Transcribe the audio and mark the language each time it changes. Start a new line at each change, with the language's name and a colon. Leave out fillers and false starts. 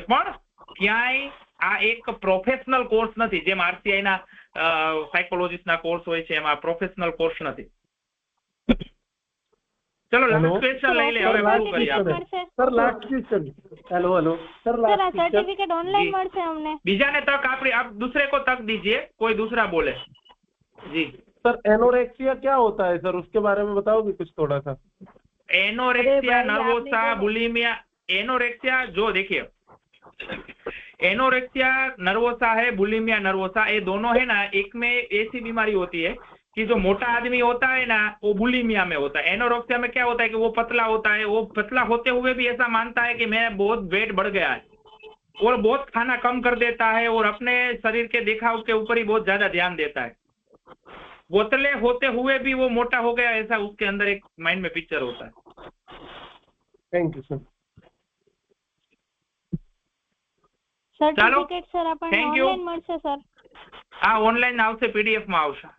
Gujarati: પણ ક્યાંય આ એક પ્રોફેશનલ કોર્સ નથી, જેમ RCI ના સાયકોલોજીસ્ટના કોર્સ હોય છે એમાં પ્રોફેશનલ કોર્સ નથી। ચલો લાસ્ટ ક્વેશ્ચન લઈ લે, હવે પૂરું કરીએ આપણે।
English: sir last question, hello sir
Gujarati: sir આ સર્ટિફિકેટ ઓનલાઈન મળશે અમને? બીજાને તક આપણી,
Hindi: आप दूसरे को तक दीजिए, कोई दूसरा बोले जी। सर एनोरेक्सिया क्या होता है सर, उसके बारे में बताओगे कुछ थोड़ा सा? एनोरेक्सिया नर्वोसा, बुलिमिया, एनोरेक्सिया जो देखिए एनोरेक्सिया नर्वोसा है, बुलिमिया नर्वोसा, ये दोनों है ना, एक में ऐसी बीमारी होती है कि जो मोटा आदमी होता है ना वो बुलिमिया में होता है। एनोरेक्सिया में क्या होता है कि वो पतला होता है, वो पतला होते हुए भी ऐसा मानता है कि मैं बहुत वेट बढ़ गया है और बहुत खाना कम कर देता है और अपने शरीर के दिखाव के ऊपर ही बहुत ज्यादा ध्यान देता है। बोतले होते हुए भी वो मोटा हो गया, ऐसा उसके अंदर एक माइंड में पिक्चर होता है।
English: Thank you sir.
Gujarati: Certificate sir આપણને ઓનલાઈન મળશે સર? હા, ઓનલાઈન આવશે, PDF માં આવશે।